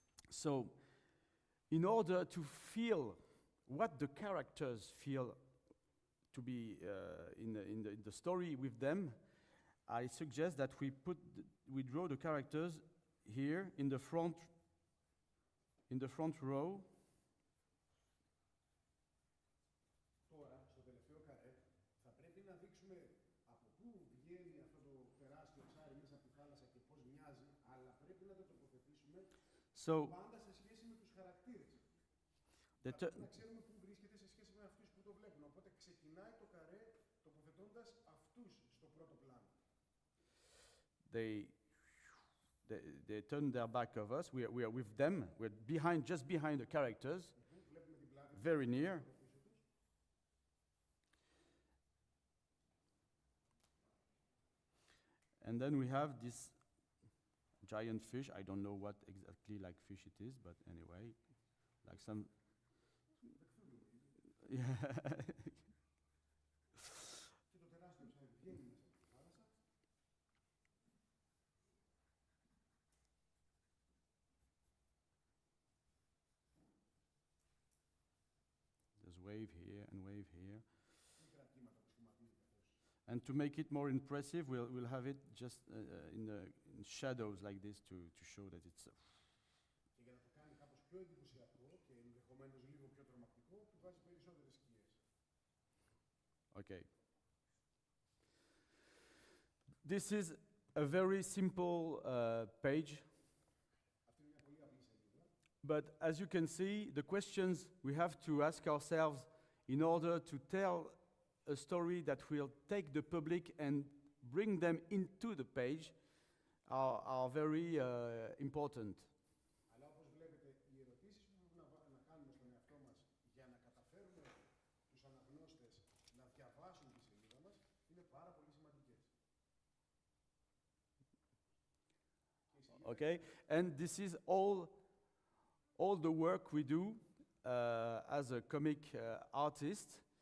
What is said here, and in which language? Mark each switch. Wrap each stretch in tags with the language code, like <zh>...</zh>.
<en>So, in order to feel what the characters feel to be in the story with them, I suggest that we draw the characters here in the front row.</en> <el>Τώρα, στο τελευταίο καρέ, θα πρέπει να δείξουμε από πού βγαίνει αυτό το τεράστιο ψάρι μέσα από τη θάλασσα και πώς μοιάζει, αλλά πρέπει να το τοποθετήσουμε πάντα σε σχέση με τους χαρακτήρες. Θα πρέπει να ξέρουμε πού βρίσκεται σε σχέση με αυτούς που το βλέπουν. Οπότε ξεκινάει το καρέ τοποθετώντας αυτούς στο πρώτο πλάνο.</el> <en>They turn their back of us. We are with them. We're just behind the characters, very near. And then we have this giant fish. I don't know what exactly like fish it is, but anyway, like some. Yeah.</en> <el>Και το τεράστιο ψάρι βγαίνει μέσα από τη θάλασσα.</el> <en>There's wave here and wave here.</en> <el>Μικρά κύματα που σχηματίζει καθώς.</el> <en>And to make it more impressive, we'll have it just in shadows like this to show that it's.</en> <el>Και για να το κάνει κάπως πιο εντυπωσιακό και ενδεχομένως λίγο πιο τρομακτικό, του βάζει περισσότερες σκιές.</el> <en>Okay. This is a very simple page.</en> <el>Αυτή είναι μια πολύ απλή σελίδα.</el> <en>But as you can see, the questions we have to ask ourselves in order to tell a story that will take the public and bring them into the page are very important.</en> <el>Αλλά όπως βλέπετε, οι ερωτήσεις που πρέπει να κάνουμε στον εαυτό μας για να καταφέρουμε τους αναγνώστες να διαβάσουν τη σελίδα μας είναι πάρα πολύ σημαντικές.</el> <en>Okay, and this is all the work we do as a comic artist.</en>